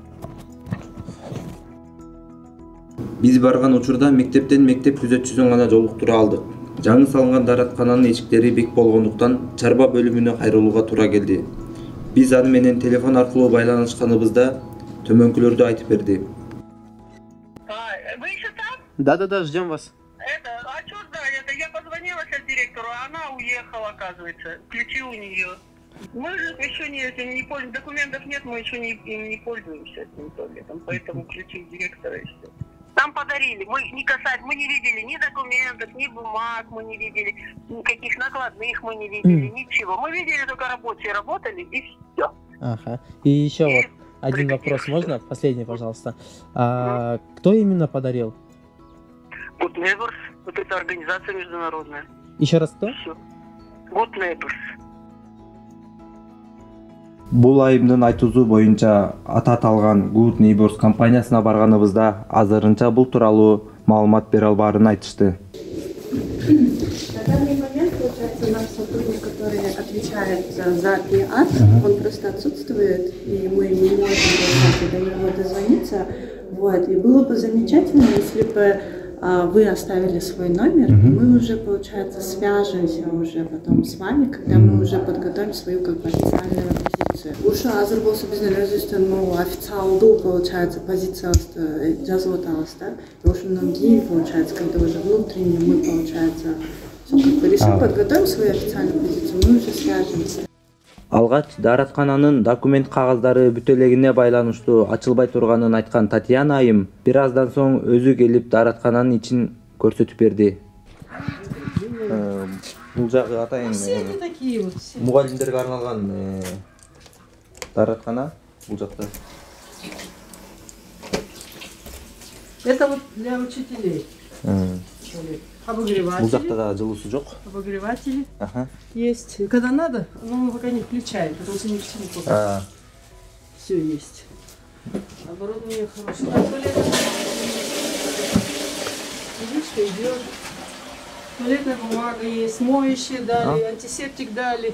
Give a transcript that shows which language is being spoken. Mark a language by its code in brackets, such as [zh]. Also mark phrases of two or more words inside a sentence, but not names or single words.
[ky] Биз барган учурда мектептен мектеп күзөтчүсүн гана жолуктура алдык. Жаңы салынган даараткананын эшиктери бек болгондуктан чарба бөлүмүнө кайрылууга туура келди. Биз аны менен телефон аркылуу байланышканыбызда төмөнкүлөрдү айтып берди. [ru] Вы еще там? Да, ждем вас. А что ждать? Это я позвонила сейчас директору, а она уехала, оказывается. Ключи у нее. Мы же еще не пользуемся, документов нет, мы еще не пользуемся этим туалетом, поэтому ключи директора и все. Нам подарили, мы не видели ни документов, ни бумаг, мы не видели никаких накладных, мы не видели ничего. Мы видели только рабочие работали и все. Ага. И еще вот один вопрос, можно? Последний, пожалуйста. Кто именно подарил? Good Neighbors, вот эта организация международная. Еще раз кто? Все. Good Neighbors. [ky] Бул айымдын айтуусу боюнча аты аталган Good Neighbors компаниясына барганыбызда азырынча бул тууралуу маалымат бере албаарын айтышты. [ru] На данный момент, получается, наш сотрудник, который отвечает за пиар, он просто отсутствует, и мы не можем до него дозвониться. Вот. И было бы замечательно, если бы вы оставили свой номер, и мы уже, получается, свяжемся уже потом с вами, когда мы уже подготовим свою как бы официальную позицию. [ky] Уж азыр болсо биздин өзүбүздүн официалдуу, получается, позициясы жазып атабыз, да? И ошондон кийин, [ru] получается, когда уже внутренне мы, получается, как бы решим, подготовим свою официальную позицию, мы уже свяжемся. [ky] Алгач даараткананын документ кагаздары бүтө элегине байланыштуу ачылбай турганын айткан Татьяна айым бир аздан соң өзү келип даараткананын ичин көрсөтүп берди. Бул жагы атайын мугалимдерге арналган даараткана бул жакта. [ru] Это вот для учителей. Обогреватели. [ky] Бул жакта да жылуусу жок. [ru] Обогреватели есть. Когда надо, но мы пока не включаем, потому что не к чему пока. Все есть. Оборудование хорошее. Водичка идет. Туалетная бумага есть, моющие дали, антисептик дали.